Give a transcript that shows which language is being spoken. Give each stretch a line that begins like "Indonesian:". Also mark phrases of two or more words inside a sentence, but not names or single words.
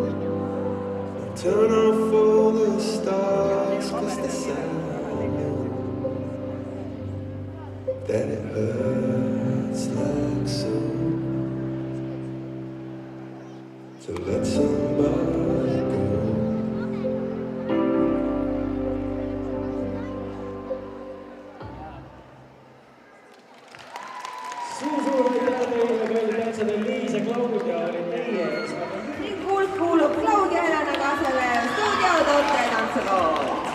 English: Now turn off all the stars, 'cause the sound that it hurts like so. So let somebody go.
Estonian: Suur aitäh teile, kallid tantsijad, Liis ja Claudia olid meie ees. ning kuulub Claudia Helena Kasele stuudio Toote tantsukool.